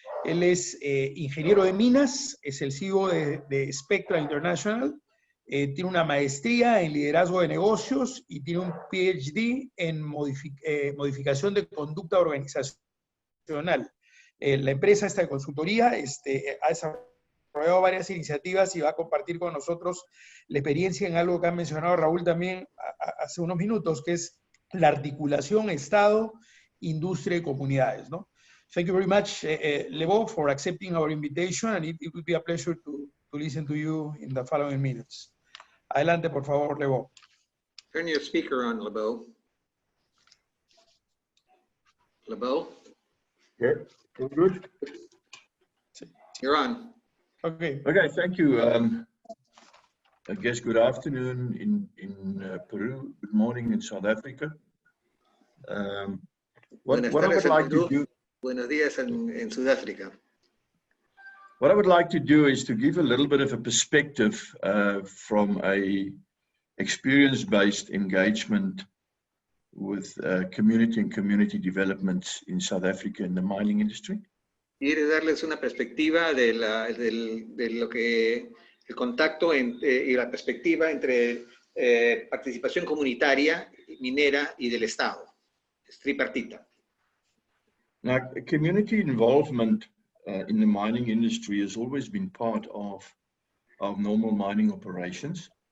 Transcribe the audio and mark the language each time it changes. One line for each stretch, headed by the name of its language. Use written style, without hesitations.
Spanish: Él es ingeniero de minas, es el CEO de Spectra International, tiene una maestría en liderazgo de negocios y tiene un PhD en modificación de conducta organizacional. La empresa esta de consultoría ha desarrollado varias iniciativas y va a compartir con nosotros la experiencia en algo que ha mencionado Raúl también hace unos minutos, que es la articulación Estado, industria y comunidades, ¿no?
English: Thank you very much, Lebo, for accepting our invitation, and it will be a pleasure to listen to you in the following minutes.
Spanish: Adelante, por favor, Lebo.
English: Turn your speaker on, Lebo. Lebo? Yeah, all good. You're on. Okay. Okay, thank you. I guess good afternoon in Peru, good morning in South Africa. What I would like to do.
Spanish: Buenos días en Sudáfrica.
English: What I would like to do is to give a little bit of a perspective from a experience-based engagement with community and community development in South Africa in the mining industry.
Spanish: Quiero darles una perspectiva de lo que el contacto y la perspectiva entre participación comunitaria, minera y del Estado. Es tripartita.
English: Now, community involvement in the mining industry has always been part of normal mining operations.